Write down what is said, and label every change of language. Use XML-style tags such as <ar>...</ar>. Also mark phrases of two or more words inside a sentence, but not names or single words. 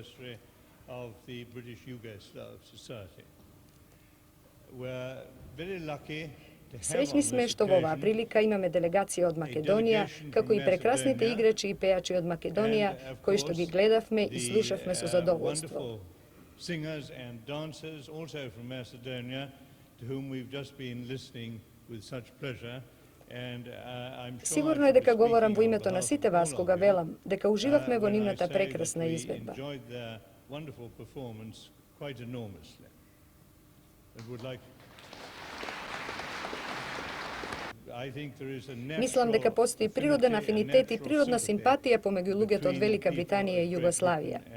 <mk>Среќни сме што во оваа прилика имаме делегација од Македонија, како и прекрасните играчи и пејачи од Македонија, кои што ги гледавме и слушавме со задоволство.</mk> <en>Singers and dancers also from Macedonia, to whom we've just been listening with such pleasure.</en> <mk>Сигурно е дека говорам во името на сите вас кога велам дека уживавме во нивната прекрасна изведба. Мислам дека постои природен афинитет и природна симпатија помеѓу луѓето од Велика Британија и Југославија.</mk>